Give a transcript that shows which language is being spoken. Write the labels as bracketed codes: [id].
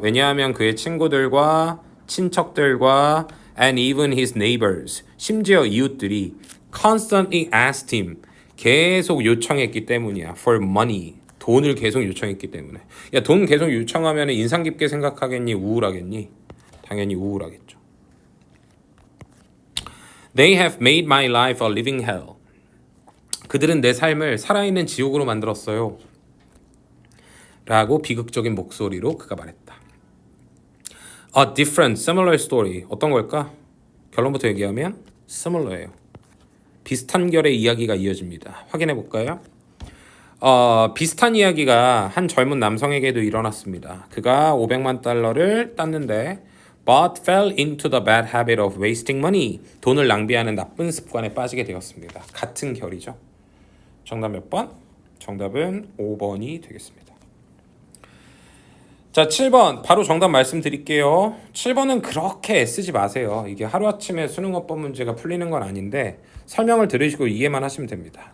[ko] 왜냐하면 그의 친구들과 친척들과 and even his neighbors 심지어 이웃들이 constantly asked him 계속 요청했기 때문이야. for money 돈을 계속 요청했기 때문에. 야, 돈 계속 요청하면 인상 깊게 생각하겠니? 우울하겠니? 당연히 우울하겠죠. [en] They have made my life a living hell. [ko] 그들은 내 삶을 살아있는 지옥으로 만들었어요. 라고 비극적인 목소리로 그가 말했다. A different, similar story. 어떤 걸까? 결론부터 얘기하면 similar예요. 비슷한 결의 이야기가 이어집니다. 확인해 볼까요? 비슷한 이야기가 한 젊은 남성에게도 일어났습니다. 그가 500만 달러를 땄는데 but fell into the bad habit of wasting money. 돈을 낭비하는 나쁜 습관에 빠지게 되었습니다. 같은 결이죠. 정답 몇 번? 정답은 5번이 되겠습니다. 자, 7번 바로 정답 말씀드릴게요. 7번은 그렇게 애쓰지 마세요. 이게 하루아침에 수능어법 문제가 풀리는 건 아닌데 설명을 들으시고 이해만 하시면 됩니다.